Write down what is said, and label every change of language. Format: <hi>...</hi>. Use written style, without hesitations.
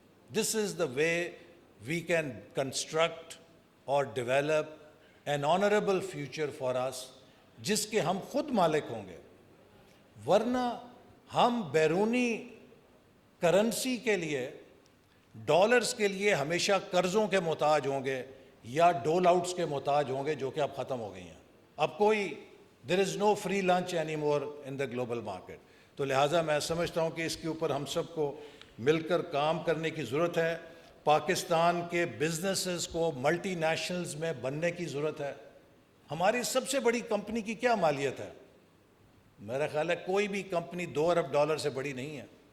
<en>this is the way we can construct or develop an honorable future for us</en> <ur>جس کے ہم خود مالک ہوں گے. ورنہ ہم بیرونی کرنسی کے لیے, ڈالرز کے لیے ہمیشہ قرضوں کے محتاج ہوں گے یا ڈول آؤٹس کے محتاج ہوں گے, جو کہ اب ختم ہو گئی ہیں. اب کوئی</ur> <en>there is no free lunch anymore in the global market.</en> <ur>تو لہٰذا میں سمجھتا ہوں کہ اس کے اوپر ہم سب کو مل کر کام کرنے کی ضرورت ہے. پاکستان کے بزنسز کو ملٹی نیشنلز میں بننے کی ضرورت ہے. ہماری سب سے بڑی کمپنی کی کیا مالیت ہے؟ میرا خیال ہے کوئی بھی کمپنی $2 ارب سے بڑی نہیں ہے.</ur>